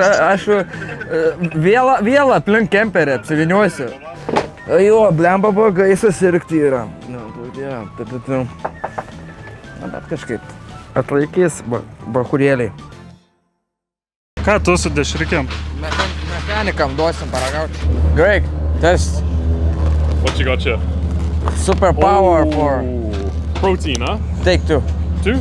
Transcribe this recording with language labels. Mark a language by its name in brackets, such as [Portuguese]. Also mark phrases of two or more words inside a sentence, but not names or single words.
[Lithuanian] Aš vėl aplink kemperį apsiviniuosiu. Jo, blemba blogai susirgti yra. Na, bet kažkaip atlaikys bahurėliai. Ką tu su dešrikiam? Mechanikam duosim paragauti. [English] Greg, test. What you got here? Super power for... Protein, huh? Take 2. 2?